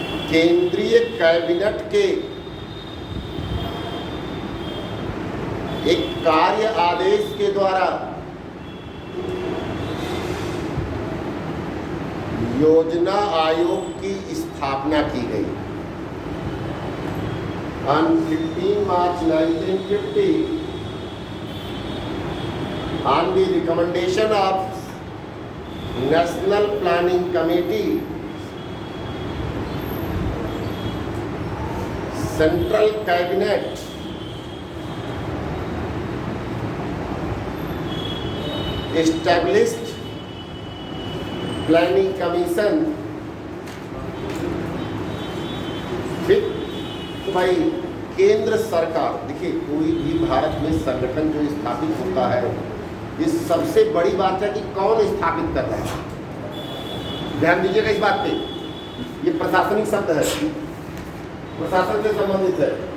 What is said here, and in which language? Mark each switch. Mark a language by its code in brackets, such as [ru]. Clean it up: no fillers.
[hi] केंद्रीय कैबिनेट के एक कार्य आदेश के द्वारा योजना आयोग की स्थापना की गई। [en] On 15 March 1950, on the recommendation of National Planning Committee, Central Cabinet established Planning Commission। [hi] ठीक, तो भाई केंद्र सरकार, देखिए कोई भी भारत में संगठन जो स्थापित होता है, इस सबसे बड़ी बात है कि कौन स्थापित कर रहा है। ध्यान दीजिएगा इस बात पे, ये प्रशासनिक शब्द है, प्रशासन से संबंधित है।